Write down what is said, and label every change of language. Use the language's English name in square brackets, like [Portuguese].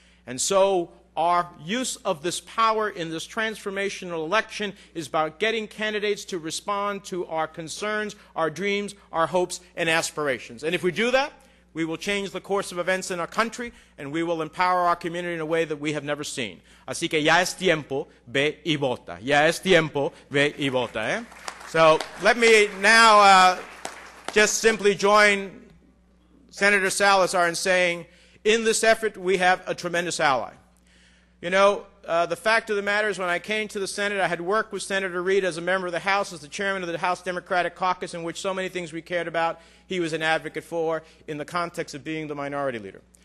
[English] And so our use of this power in this transformational election is about getting candidates to respond to our concerns, our dreams, our hopes, and aspirations. And if we do that, we will change the course of events in our country, and we will empower our community in a way that we have never seen. [Spanish] Así que ya es tiempo, ve y vota. Ya es tiempo, ve y vota. Eh? [English] So let me now just simply join Senator Salazar in saying, in this effort, we have a tremendous ally. You know, the fact of the matter is when I came to the Senate, I had worked with Senator Reid as a member of the House, as the chairman of the House Democratic Caucus, in which so many things we cared about he was an advocate for in the context of being the minority leader.